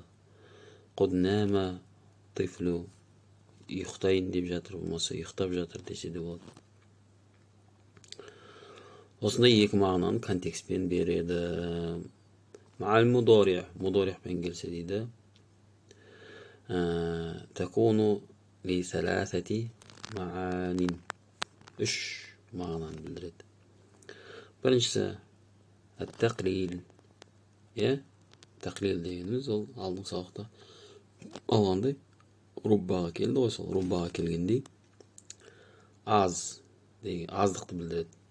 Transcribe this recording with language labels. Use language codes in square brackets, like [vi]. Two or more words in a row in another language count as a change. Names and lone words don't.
[ar] قد نام الطفل, [kk] ұйықтайын деп жатыр, болмаса ұйықтап жатыр десе де болады. Осындай екі мағынаны контекстпен береді. [ar] مع المضارع [kk] келсе дейді, [ar] تكون لثلاثة معان, [kk] үш мағынаны білдіреді. Біріншісі ат-тақлил. Тақлил дегеніміз ол алдың сабақта алғандай руббаға келді ғой, сол руббаға келгендей аз деген аздықты білдіреді.